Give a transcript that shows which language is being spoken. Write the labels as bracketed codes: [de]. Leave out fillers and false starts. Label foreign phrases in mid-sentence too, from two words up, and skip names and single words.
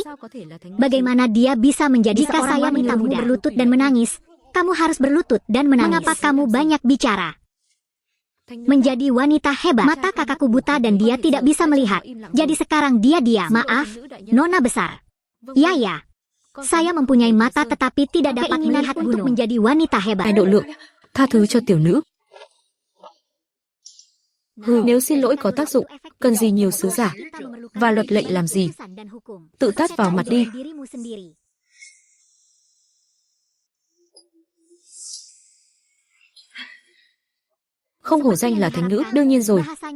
[id] Bagaimana dia bisa menjadi? Jika saya mintamu berlutut dan menangis, kamu harus berlutut dan menangis. Mengapa kamu banyak bicara? Menjadi wanita hebat. Mata kakakku buta dan dia tidak bisa melihat. Jadi sekarang dia diam. Maaf, nona besar. Ya. Saya mempunyai mata tetapi tidak dapat melihat untuk menjadi wanita hebat. [vi] Độ lượng, tha thứ cho tiểu nữ. Nếu xin lỗi có tác dụng, cần gì nhiều sứ giả? Và luật lệnh làm gì? Tự tát vào mặt đi. Không hổ danh là thánh nữ, đương nhiên rồi.